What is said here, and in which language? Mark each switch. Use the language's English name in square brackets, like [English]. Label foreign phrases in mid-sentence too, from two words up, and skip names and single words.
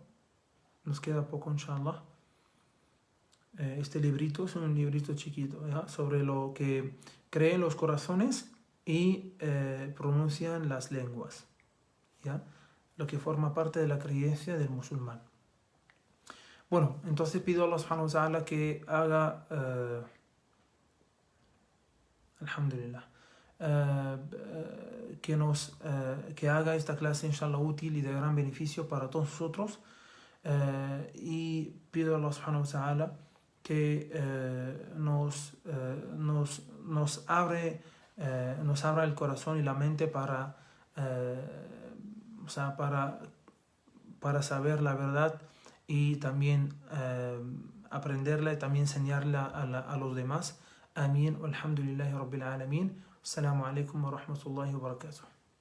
[Spanish] Nos queda poco, inshallah. Este librito es un librito chiquito, ¿ya? Sobre lo que creen los corazones y pronuncian las lenguas, ¿ya? Lo que forma parte de la creencia del musulmán. Bueno, entonces pido a [Arabic] الله سبحانه وتعالى [Spanish] que haga alhamdulillah, que haga esta clase inshallah útil y de gran beneficio para todos nosotros, y pido a [Arabic] الله سبحانه وتعالى [Spanish] que nos abra el corazón y la mente para, o sea, para saber la verdad y también aprenderla y también enseñarla a los demás. Amén. [Arabic] الحمد لله رب العالمين. السلام عليكم ورحمة الله وبركاته.